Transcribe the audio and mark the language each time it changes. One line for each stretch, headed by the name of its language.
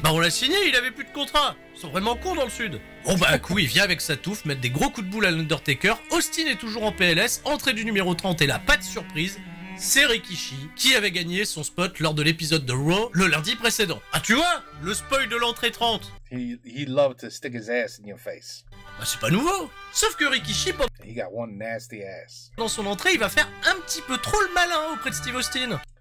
French: Bah on l'a signé, il avait plus de contrat. Ils sont vraiment cons dans le sud. Bon bah à coup, il vient avec sa touffe, mettre des gros coups de boule à l'Undertaker. Austin est toujours en PLS, entrée du numéro 30 et là, pas de surprise. c'est Rikishi qui avait gagné son spot lors de l'épisode de Raw le lundi précédent. Ah tu vois, le spoil de l'entrée 30.
English: He loved to stick his ass in your face.
French: Bah c'est pas nouveau. Sauf que Rikishi,
English: he got one nasty ass.
French: Dans son entrée, il va faire un petit peu trop le malin auprès de Steve Austin.